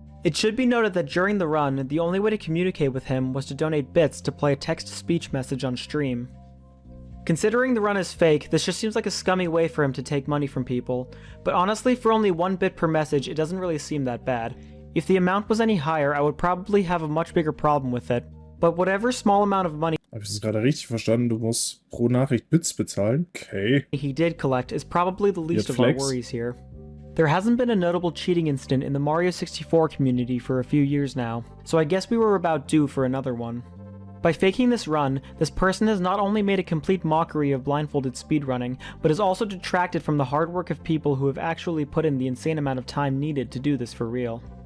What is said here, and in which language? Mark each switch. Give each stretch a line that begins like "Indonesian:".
English: It should be noted that during the run, the only way to communicate with him was to donate bits to play a text-to-speech message on stream. Considering the run is fake, this just seems like a scummy way for him to take money from people, but honestly for only 1 bit per message it doesn't really seem that bad. If the amount was any higher, I would probably have a much bigger problem with it. But whatever small amount of money
German: Habe ich das gerade richtig verstanden? Du musst pro Nachricht Bits bezahlen?
English: Okay. he did collect is probably the least Yet of our flex. worries here. There hasn't been a notable cheating incident in the Mario 64 community for a few years now, so I guess we were about due for another one. By faking this run, this person has not only made a complete mockery of blindfolded speedrunning, but has also detracted from the hard work of people who have actually put in the insane amount of time needed to do this for real.